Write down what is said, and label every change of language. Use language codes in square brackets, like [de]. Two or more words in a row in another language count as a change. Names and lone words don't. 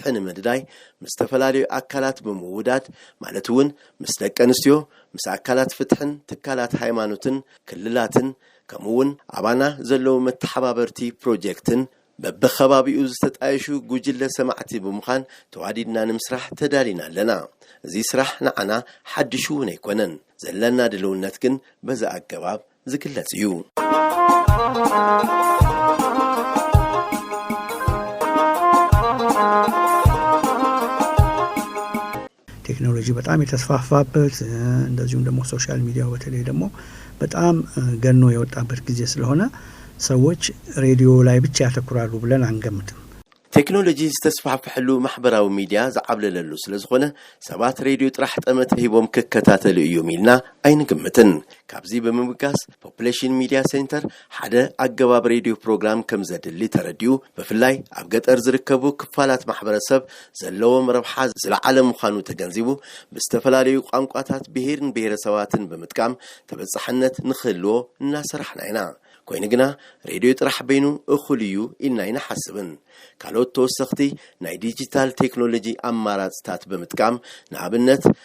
[ti] ንምድዳይ ምስ ተፈላለዩ ኣካላት ብምውዳድ ማለት እውን ምስ ደቂ ኣንስትዮ ምስ ኣካላት ፍትሕን ትካላት ሃይማኖትን ክልላትን ከምኡውን ኣባና ዘለው መተሓባበርቲ ፕሮጀክትን በበخባቢኡ ዝተጣየሹ ጉጅለ ሰማዕቲ ብምዃን ተዋዲድና ንምስራሕ ተዳሊና ኣለና እዚ ስራሕ ንዓና ሓድሽ እውን ኣይኮነን ዘለና ድልውነት ግን በዛ ኣገባብ ዝግለጽ እዩ [am] ቴክኖሎጂ በጣም የተስፋፋበት እንደዚሁም ደግሞ ሶሻል ሚዲያው በተለይ ደግሞ በጣም ገኖ የወጣበት ጊዜ ስለሆነ ሰዎች ሬዲዮ ላይ ብቻ ያተኩራሉ ብለን አንገምትም [ti] ቴክኖሎጂ ዝተስፋሕፈሐሉ ማሕበራዊ ሚድያ ዝዓብለለሉ ስለዝኾነ ሰባት ሬድዮ ጥራሕ ጠመት ሂቦም ክከታተሉ እዮም ኢልና ኣይንግምትን ካብዚ ብምብጋስ ፖፑሌሽን ሚድያ ሴንተር ሓደ ኣገባብ ሬድዮ ፕሮግራም ከም ዘድሊ ተረዲዩ ብፍላይ ኣብ ገጠር ዝርከቡ ክፋላት ማሕበረሰብ ዘለዎም ረብሓ ዝለዓለ ምዃኑ ተገንዚቡ ብዝተፈላለዩ ቋንቋታት ብሄርን ብሄረሰባትን ብምጥቃም ተበጻሕነት ንኽህልዎ እናሰርሕና ኢና ኮይኑ ግና ሬድዮ ጥራሕ በይኑ እኹል እዩ ኢልና ይንሓስብን ካልኦት ተወሰኽቲ ናይ ዲጂታል ቴክኖሎጂ ኣማራጽታት ብምጥቃም ንኣብነት